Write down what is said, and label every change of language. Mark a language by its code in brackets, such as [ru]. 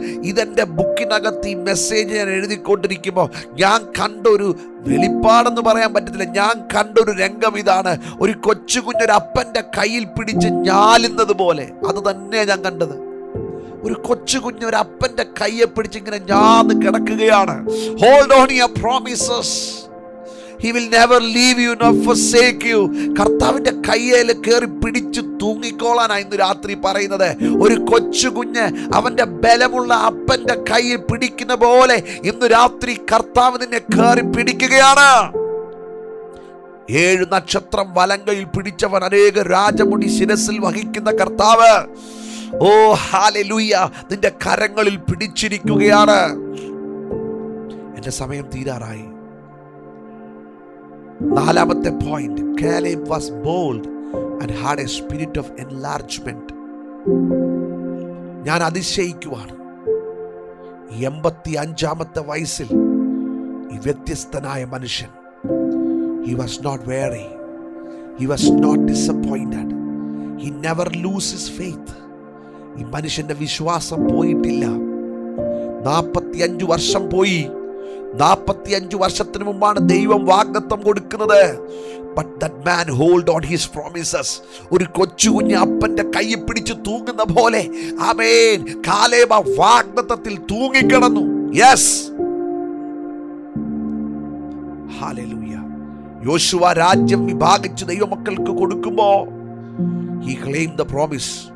[ml] ഇതെൻ്റെ ബുക്കിനകത്ത് ഈ മെസ്സേജ് ഞാൻ എഴുതിക്കൊണ്ടിരിക്കുമ്പോൾ ഞാൻ കണ്ടൊരു വെളിപ്പാടെന്ന് പറയാൻ പറ്റത്തില്ല. ഞാൻ കണ്ടൊരു രംഗം ഇതാണ്. ഒരു കൊച്ചു കുഞ്ഞൊരു അപ്പൻ്റെ കയ്യിൽ പിടിച്ച് ഞാലുന്നത് പോലെ. അത് തന്നെയാണ് ഞാൻ കണ്ടത്. ഒരു കൊച്ചു കുഞ്ഞൊരു അപ്പൻ്റെ കയ്യെ പിടിച്ച് ഇങ്ങനെ ഞാന്ന് കിടക്കുകയാണ്. [en] Hold on your promises. He will never leave you nor forsake you. [ml] കർത്താവിൻ്റെ കയ്യിൽ കയറി പിടിച്ചു തൂങ്ങിക്കോളാനാണ് ഇന്ന് രാത്രി പറയുന്നത്. ഒരു കൊച്ചു കുഞ്ഞ് അവൻ്റെ ബലമുള്ള അപ്പൻ്റെ കയ്യിൽ പിടിക്കുന്ന പോലെ ഇന്ന് രാത്രി കർത്താവ് നിന്നെ കയറി പിടിക്കുകയാണ്. 7 നക്ഷത്രം വലങ്കയിൽ പിടിച്ചവൻ, അനേക രാജമുടി ശിരസിൽ വഹിക്കുന്ന കർത്താവ്. ഓ ഹല്ലേലൂയ, നിന്റെ കരങ്ങളിൽ പിടിച്ചിരിക്കുകയാണ്. എൻ്റെ സമയം തീരാറായി. 4ാമത്തെ point, [en] Caleb was bold and had a spirit of enlargement. [ml] ഞാൻ അതിശയിക്കുവാണ്. 85ാമത്തെ വയസ്സിൽ ഈ വ്യത്യസ്തനായ മനുഷ്യൻ, [en] he was not weary, he was not disappointed, he never loses faith. [ml] ഈ മനുഷ്യന്റെ വിശ്വാസം പോയിട്ടില്ല. 45 വർഷം പോയി. 45 വർഷത്തിന് മുമ്പാണ് ദൈവം വാഗ്ദത്തം കൊടുക്കുന്നത്. [en] But that man hold on his promises. [ml] ഒരു കൊച്ചു കുഞ്ഞ് അപ്പന്റെ കൈ പിടിച്ച് തൂങ്ങുന്ന പോലെ, ആമേൻ, കാലേബ് വാഗ്ദത്തത്തിൽ തൂങ്ങിക്കിടന്നു. Yes, hallelujah. യോശുവ രാജ്യം വിഭാഗിച്ച് ദൈവമക്കൾക്ക് കൊടുക്കുമ്പോൾ [en] he claimed the promise.